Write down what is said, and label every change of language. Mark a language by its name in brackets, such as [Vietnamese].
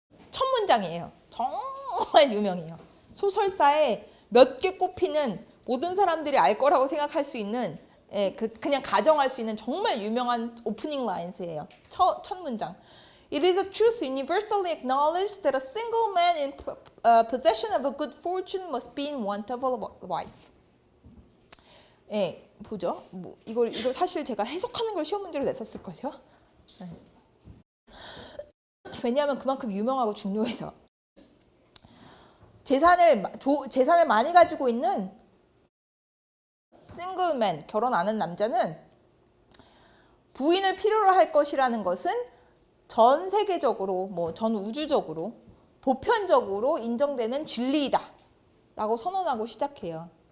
[Korean] 첫 문장이에요. 정말 유명해요. 소설사에 몇 개 꼽히는 모든 사람들이 알 거라고 생각할 수 있는 그냥 가정할 수 있는 정말 유명한 오프닝 라인스예요. 첫 문장. [English] It is a truth universally acknowledged that a single man in possession of a good fortune must be in want of a wife. [Korean] 보죠. 이걸 사실 제가 해석하는 걸 시험 문제로 냈었을걸요. 왜냐하면 그만큼 유명하고 중요해서. 재산을 많이 가지고 있는 싱글맨, 결혼 안 한 남자는 부인을 필요로 할 것이라는 것은 전 세계적으로, 전 우주적으로, 보편적으로 인정되는 진리이다 라고 선언하고 시작해요.